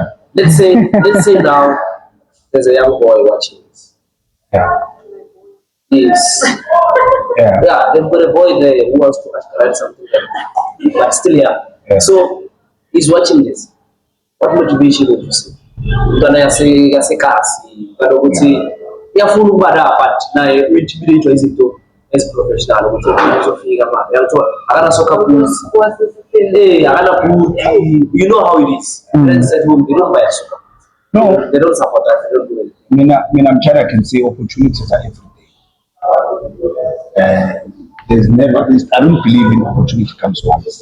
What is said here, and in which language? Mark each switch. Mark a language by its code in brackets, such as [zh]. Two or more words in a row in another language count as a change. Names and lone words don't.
[en] Let's say now there's a young boy watching this. Yeah. Yes. Yeah. Yeah, they've got a boy there who wants to write something but still young. Yeah. So he's watching this. What motivation would you say? [zu] Kana yasekasi kana ukuthi iyafuna ukuba lapha naye uintimidate izinto eziprofessional ukuthi uzofika manje uyathola akana soccer boots akana boot, [en] you know how it is. Friends at home they don't buy soccer. No. They don't support us, they don't do anything. I'm trying to say opportunities are every day. There's never, I don't believe in opportunity comes once.